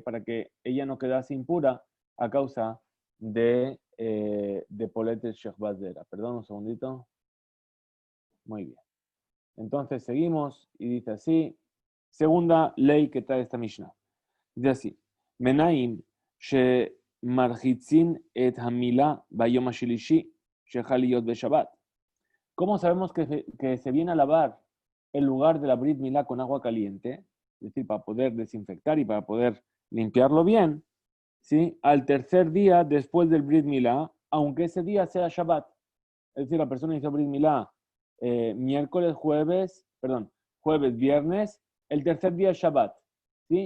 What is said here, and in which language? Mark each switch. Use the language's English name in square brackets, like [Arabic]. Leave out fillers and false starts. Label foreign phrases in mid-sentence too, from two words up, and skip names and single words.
[Spanish] Para que ella no quedase impura a causa de [Hebrew] פולטת שכבת זרע. [Spanish] Perdón, un segundito. Muy bien. Entonces seguimos y dice así, segunda ley que trae esta Mishnah. Dice así, [Hebrew] מניין שמרחיצין את המילה ביום השלישי שחל להיות בשבת. [Spanish] ¿Cómo sabemos que se viene a lavar el lugar de la [Hebrew] ברית מילה [Spanish] con agua caliente? Es decir, para poder desinfectar y para poder limpiarlo bien, ¿sí? Al tercer día después del [Hebrew] ברית מילה, [Spanish] aunque ese día sea Shabbat. Es decir, la persona hizo [Hebrew] ברית מילה [Spanish] jueves, viernes, el tercer día es Shabbat, ¿sí?